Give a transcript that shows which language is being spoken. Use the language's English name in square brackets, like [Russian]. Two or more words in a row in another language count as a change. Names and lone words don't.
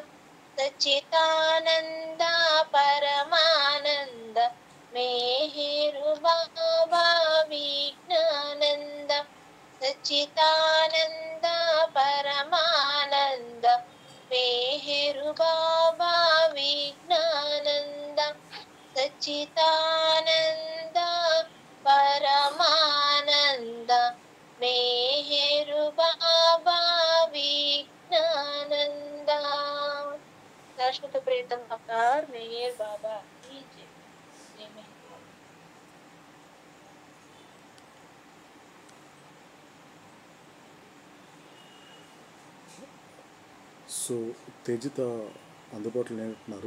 [Telugu] సచ్చిదానంద పరమానంద మేహరు బాబా విజ్ఞానంద సచ్చిదానంద పరమానంద మేహరు బాబా విజ్ఞానంద సచ్చిదానంద పరమానంద మేహరు బాబా విజ్ఞానంద. శాశ్వత ప్రీతం అవతార్ మేహర్ బాబా [Hindi] की जय. जय मेहर बाबा. [Telugu] సో తేజిత అందుబాటులో లేనంటున్నారు.